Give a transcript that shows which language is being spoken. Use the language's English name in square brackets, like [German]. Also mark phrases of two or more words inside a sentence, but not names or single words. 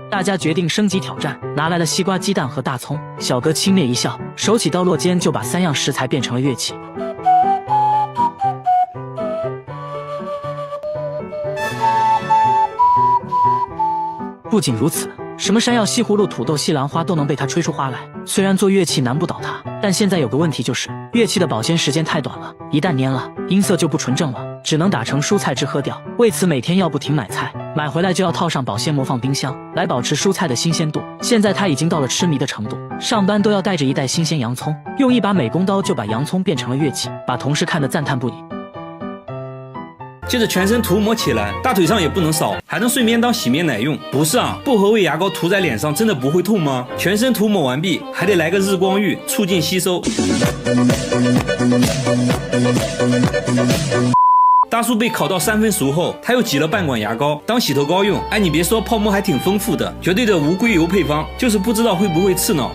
[Chinese] 大家決定升級挑戰，拿來了西瓜、雞蛋和大蔥。小哥輕蔑一笑，手起刀落間就把3樣食材變成了樂器。不僅如此，什麼山藥、西葫蘆、土豆、西蘭花都能被他吹出花來。雖然做樂器難不倒他，但現在有個問題，就是樂器的保鮮時間太短了，一旦粘了，音色就不纯正了，只能打成蔬菜汁喝掉。為此每天要不停買菜，買回來就要套上保鮮膜放冰箱，來保持蔬菜的新鮮度。現在他已經到了痴迷的程度，上班都要帶着一袋新鮮洋蔥，用一把美工刀就把洋蔥变成了樂器，把同事看得讚嘆不已。接着全身塗抹起來，大腿上也不能少，還能順便當洗面奶用。不是啊，薄荷味牙膏涂在臉上真的不會痛嗎？全身塗抹完畢，還得來個日光浴，促進吸收。大叔被烤到3分熟後，他又擠了半管牙膏當洗头膏用。哎，你別說，泡沫還挺豐富的，絕對的無硅油配方，就是不知道會不會刺腦。